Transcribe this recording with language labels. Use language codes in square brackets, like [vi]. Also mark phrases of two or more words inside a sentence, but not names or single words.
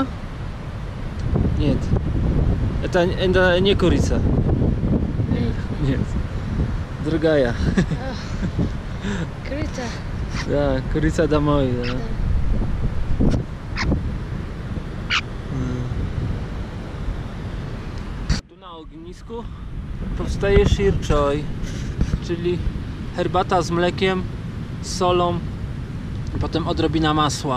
[ru] Нет. Это не курица. Нет. Другая. Круто. Да, курица домой, да. [pl] Tu na ognisku powstaje shirchoy, czyli herbata z mlekiem, z solą, potem odrobina masła.